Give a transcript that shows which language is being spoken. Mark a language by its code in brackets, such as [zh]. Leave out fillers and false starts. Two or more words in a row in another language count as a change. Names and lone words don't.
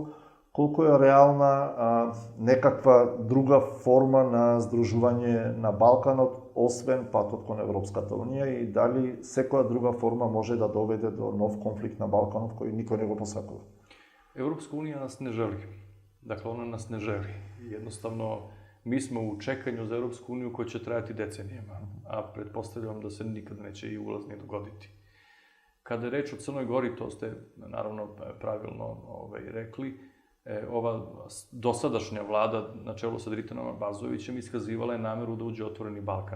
[mk] Колку е реална некаква друга форма на здружување на Балканот, освен патот кон Европската Унија, и дали секоја друга форма може да доведе до нов конфликт на Балканот кој никој не го посакува? [sr] Европска унија нас не жели. Dakle, ona nas ne želi. Jednostavno, mi smo u čekanju za Europsku uniju koja će trajati decenijama, a pretpostavljam da se nikad neće i ulaz ni dogoditi. Kada je reč o Crnoj Gori, to ste naravno pravilno rekli, ova dosadašnja vlada na čelu sa Dritanom Abazovićem iskazivala je nameru da uđe Otvoreni Balkan.